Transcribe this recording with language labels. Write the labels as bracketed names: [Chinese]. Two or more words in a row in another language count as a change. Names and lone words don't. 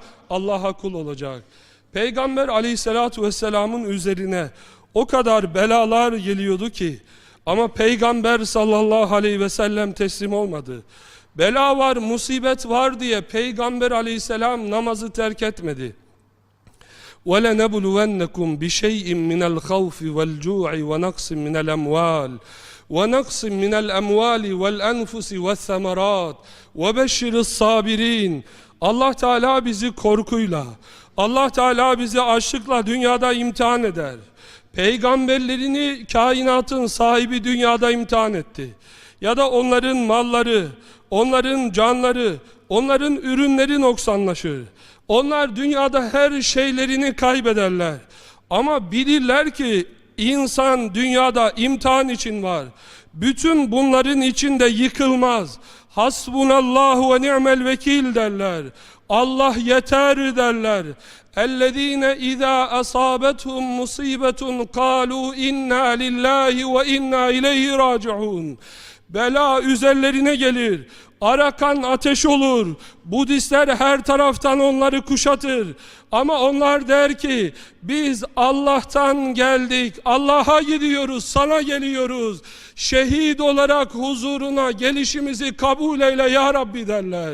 [Turkish] Allah'a kul olacak. Peygamber [Arabic] عليه الصلاة والسلام [Turkish] üzerine o kadar belalar geliyordu ki, ama Peygamber [Arabic] صلى الله عليه وسلم [Turkish] teslim olmadı. Bela var, musibet var diye Peygamber aleyhisselam namazı terk etmedi. [Arabic] وَلَنَبْلُوَنَّكُمْ بِشَيْءٍ مِنَ الْخَوْفِ وَالْجُوعِ وَنَقْصٍ مِنَ الْأَمْوَالِ وَنَقْصٍ مِنَ الْأَمْوَالِ وَالْأَنْفُسِ وَالثَّمَرَاتِ وَبَشِّرِ الصَّابِرِينَ. [Turkish] Allah Teala bizi korkuyla, Allah Teala bizi açlıkla dünyada imtihan eder. Peygamberlerini kainatın sahibi dünyada imtihan etti. Ya da onların malları, onların canları, onların ürünleri noksanlaşır. Onlar dünyada her şeylerini kaybederler. Ama bilirler ki İnsan dünyada imtihan için var. Bütün bunların içinde yıkılmaz. [Arabic] حسبنا الله ونعم الوكيل derler. [Turkish] Allah yeter derler. [Arabic] اَلَّذ۪ينَ اِذَا أَصَابَتْهُمْ مُصِيبَةٌ قَالُوا اِنَّا لِلّٰهِ وَاِنَّا اِلَيْهِ رَاجِعُونَ. [Turkish] Bela üzerlerine gelir. Arakan ateş olur. Budistler her taraftan onları kuşatır. Ama onlar der ki biz Allah'tan geldik. Allah'a gidiyoruz, sana geliyoruz. Şehit olarak huzuruna gelişimizi kabul eyle [Arabic] يا ربي [Turkish] derler.